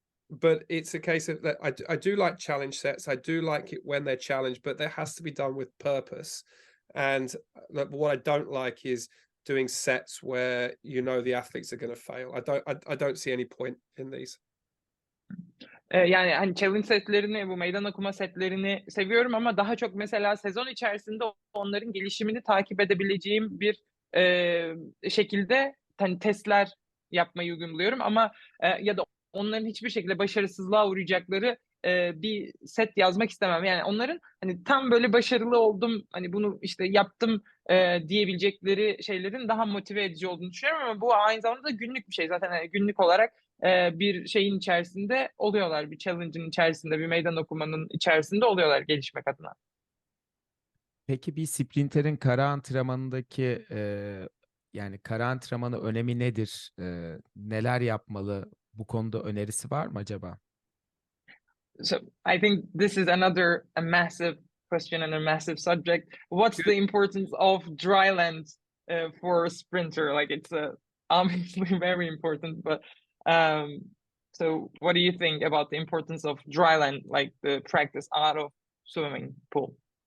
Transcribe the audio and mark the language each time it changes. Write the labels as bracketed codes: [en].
[en] But it's a case of that I do like challenge sets. I do like it when they're challenged, but there has to be done with purpose. And what I don't like is doing sets where the athletes are going to fail. I don't see any point in these. [tr] Yani hani challenge setlerini, bu meydan okuma setlerini seviyorum, ama daha çok mesela sezon içerisinde onların gelişimini takip edebileceğim bir şekilde hani testler yapmayı uyguluyorum, ama ya da onların hiçbir şekilde başarısızlığa uğrayacakları bir set yazmak istemem. Yani onların hani tam böyle başarılı oldum, hani bunu işte yaptım diyebilecekleri şeylerin daha motive edici olduğunu düşünüyorum, ama bu aynı zamanda da günlük bir şey. Zaten hani günlük olarak bir şeyin içerisinde oluyorlar. Bir challenge'ın içerisinde, bir meydan okumanın içerisinde oluyorlar gelişmek adına. Peki bir sprinterin kara antrenmanındaki yani kara antrenmanı önemi nedir? Neler yapmalı? Bu konuda önerisi var mı acaba? [en] So I think this is a massive question and a massive subject. What's the importance of dry land for a sprinter? Like it's obviously very important, but um, so what do you think about the importance of dry land, like the practice out of swimming pool?